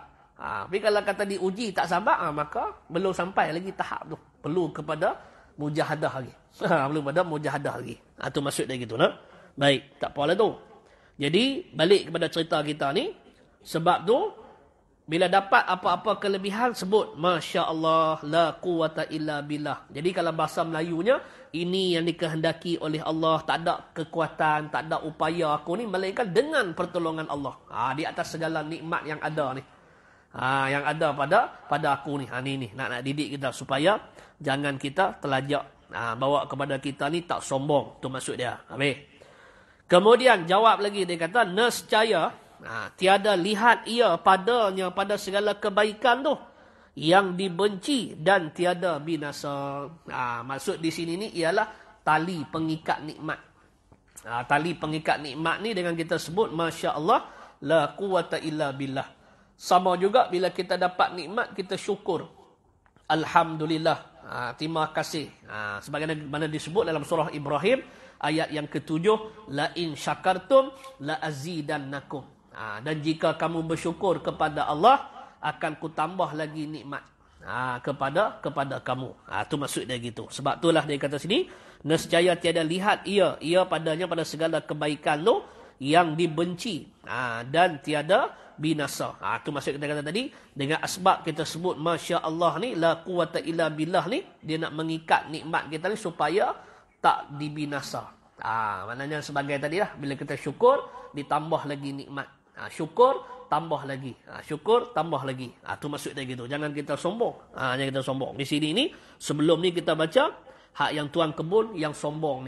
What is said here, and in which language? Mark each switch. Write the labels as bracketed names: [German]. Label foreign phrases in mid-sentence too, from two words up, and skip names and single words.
[Malay] Tapi kalau kata diuji tak sabak, maka belum sampai lagi tahap tu. Perlu kepada mujahadah lagi. Perlu kepada mujahadah lagi. Tu maksud dia gitu. Nah? Baik, tak apalah tu. Jadi, balik kepada cerita kita ni. Sebab tu, bila dapat apa-apa kelebihan, sebut, [Arabic] ما شاء الله, لا قوة إلا بالله. [Malay] Jadi, kalau bahasa Melayunya, ini yang dikehendaki oleh Allah. Tak ada kekuatan, tak ada upaya aku ni, melainkan dengan pertolongan Allah. Di atas segala nikmat yang ada ni. Yang ada pada aku ni. Ni nak didik kita supaya jangan kita terlajak. Bawa kepada kita ni tak sombong. Tu maksud dia. Habis. Kemudian jawab lagi dia kata, nescaya tiada lihat ia padanya pada segala kebaikan tu yang dibenci dan tiada binasa. Maksud di sini ni ialah tali pengikat nikmat. Tali pengikat nikmat ni dengan kita sebut [Arabic] ما شاء الله, لا قوة إلا بالله. [Malay] Sama juga bila kita dapat nikmat, kita syukur. Alhamdulillah. Terima kasih. Sebagaimana disebut dalam surah Ibrahim, ayat yang ke-7, [Arabic] لئن شكرتم لأزيدنكم. [Malay] Dan jika kamu bersyukur kepada Allah, akan ku tambah lagi nikmat kepada kamu. Tu maksud dia gitu. Sebab itulah dia kata sini, nescaya tiada lihat ia padanya pada segala kebaikan tu yang dibenci. Dan tiada binasa. Itu maksud kita kata tadi, dengan asbab kita sebut [Arabic] ما شاء الله [Malay] ni, [Arabic] لا قوة إلا بالله [Malay] ni, dia nak mengikat nikmat kita ni supaya tak dibinasa. Maknanya sebagai tadi lah, bila kita syukur, ditambah lagi nikmat. Syukur, tambah lagi. Syukur, tambah lagi. Itu maksud dia gitu. Jangan kita sombong. Jangan kita sombong. Di sini ni, sebelum ni kita baca, hak yang tuan kebun yang sombong ni.